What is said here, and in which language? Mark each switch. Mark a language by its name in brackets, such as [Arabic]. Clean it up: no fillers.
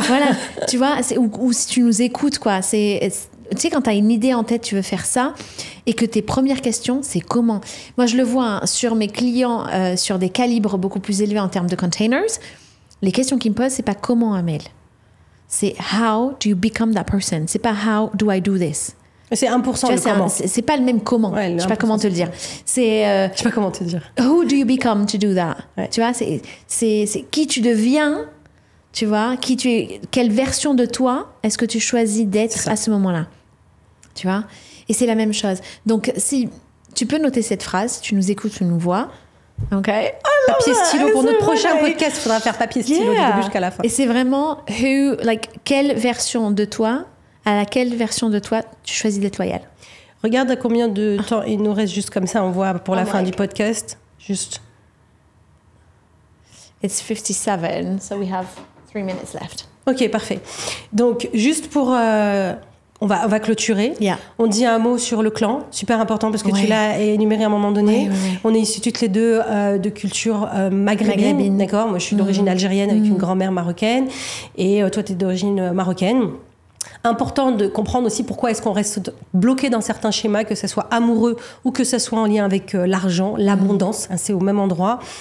[French] Voilà. Tu vois, ou si tu nous écoutes, quoi. Tu sais, quand tu as une idée en tête, tu veux faire ça, et que tes premières questions, c'est comment. Moi, je le vois sur mes clients, sur des calibres beaucoup plus élevés en termes de containers. Les questions qu'ils me posent, c'est pas comment, Amel. C'est [English] how do you become that person. [French] C'est pas [English] how do I do this. [French] C'est 1% tu vois, comment. C'est pas le même comment. Ouais, je sais pas comment te le dire. Je sais pas comment te dire. [English] Who do you become to do that. [French] Ouais. Tu vois, c'est qui tu deviens. Tu vois, quelle version de toi est-ce que tu choisis d'être à ce moment-là. Tu vois. Et c'est la même chose. Donc, si tu peux noter cette phrase, tu nous écoutes, tu nous vois. OK. Papier stylo pour notre prochain podcast, il faudra faire papier stylo du début jusqu'à la fin. Et c'est vraiment quelle version de toi, à laquelle version de toi tu choisis d'être loyal. Regarde à combien de temps il nous reste juste comme ça, on voit pour la fin du podcast. Juste. [English] It's 57, so we have 3 minutes left. [French] Ok, parfait. Donc, juste pour... On va clôturer. [English] Yeah. [French] On dit un mot sur le clan, super important parce que tu l'as énuméré à un moment donné. Ouais. On est issus toutes les deux de culture maghrébine, d'accord. Moi, je suis d'origine algérienne avec une grand-mère marocaine et toi, tu es d'origine marocaine. Important de comprendre aussi pourquoi est-ce qu'on reste bloqué dans certains schémas, que ce soit amoureux ou que ce soit en lien avec l'argent, l'abondance, hein, c'est au même endroit.